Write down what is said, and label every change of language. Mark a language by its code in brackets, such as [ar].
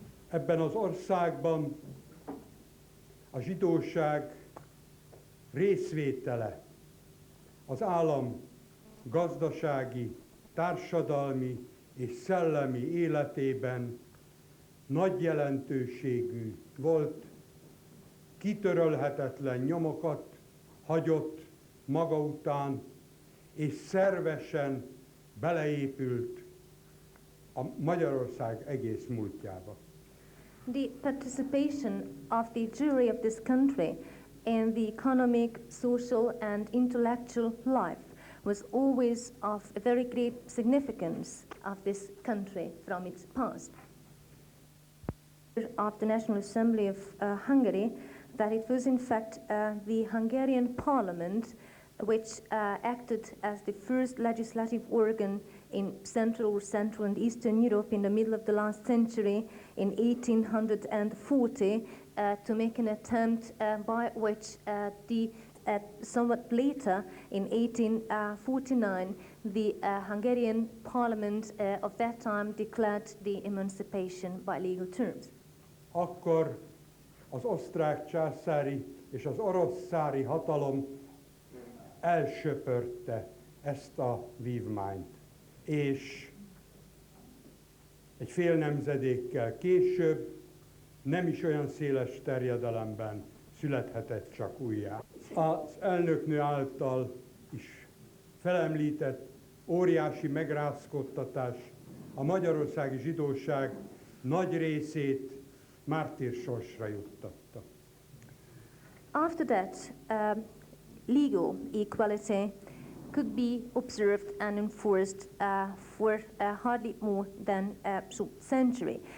[hu] Ebben az országban a zsidóság részvétele az állam gazdasági, társadalmi és szellemi életében nagy jelentőségű volt, kitörölhetetlen nyomokat hagyott maga után, és szervesen beleépült a Magyarország egész múltjába. [en] The participation of the Jewry of this country in the economic, social and intellectual life was always of a very great significance of this country from its past. Of the National Assembly of Hungary, that it was in fact the Hungarian Parliament which acted as the first legislative organ in Central and Eastern Europe in the middle of the last century, in 1840, to make an attempt by which somewhat later, in 1849, the Hungarian parliament of that time declared the emancipation by legal terms. [hu] Akkor az osztrák császári és az orosz cári hatalom elsöpörte ezt a vívmányt, és egy fél nemzedékkel később nem is olyan széles terjedelemben születhetett csak újjá. Az elnöknő által is felemlített óriási megrázkódtatás a magyarországi zsidóság nagy részét mártírsorsra juttatta. [en] After that, legal equality could be observed and enforced for hardly more than a century.